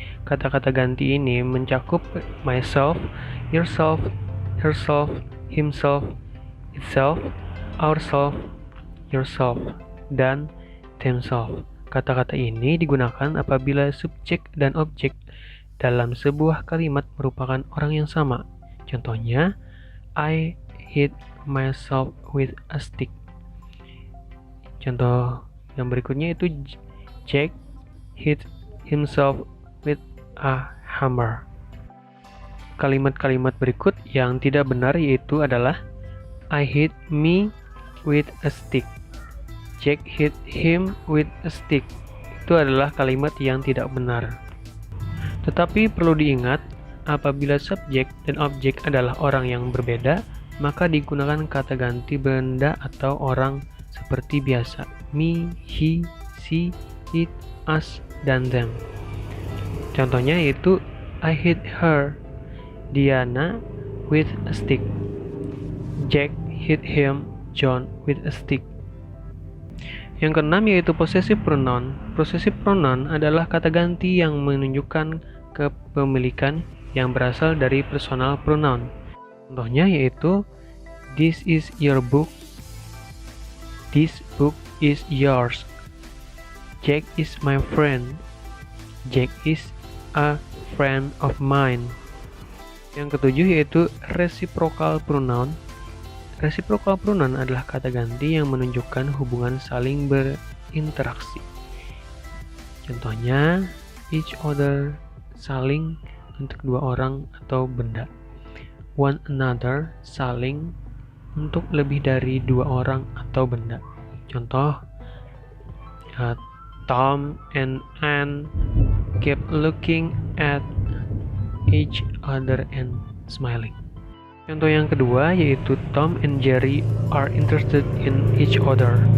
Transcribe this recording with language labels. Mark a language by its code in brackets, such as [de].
[id] Kata-kata ganti ini mencakup myself, yourself, herself, himself, itself, ourself, yourself, dan themselves. Kata-kata ini digunakan apabila subjek dan objek dalam sebuah kalimat merupakan orang yang sama. [en] Contohnya, I hit myself with a stick. [id] Contoh yang berikutnya itu [en] Jack hit himself with a hammer. [id] Kalimat-kalimat berikut yang tidak benar yaitu adalah [en] I hit me with a stick. Jack hit him with a stick. [id] Itu adalah kalimat yang tidak benar. Tetapi perlu diingat, apabila subjek dan objek adalah orang yang berbeda, maka digunakan kata ganti benda atau orang seperti biasa. Me, he, she, it, us, dan them. Contohnya yaitu [en] I hit her, Diana, with a stick. Jack hit him, John, with a stick. [id] Yang keenam yaitu possessive pronoun. Possessive pronoun adalah kata ganti yang menunjukkan kepemilikan yang berasal dari personal pronoun. Contohnya yaitu [en] this is your book, this book is yours, Jack is my friend, Jack is a friend of mine. [id] Yang ketujuh yaitu reciprocal pronoun. Reciprocal pronoun adalah kata ganti yang menunjukkan hubungan saling berinteraksi. Contohnya, each other, saling untuk dua orang atau benda. One another, saling untuk lebih dari dua orang atau benda. Contoh, [en] Tom and Anne kept looking at each other and smiling. [id] Contoh yang kedua yaitu [en] Tom and Jerry are interested in each other.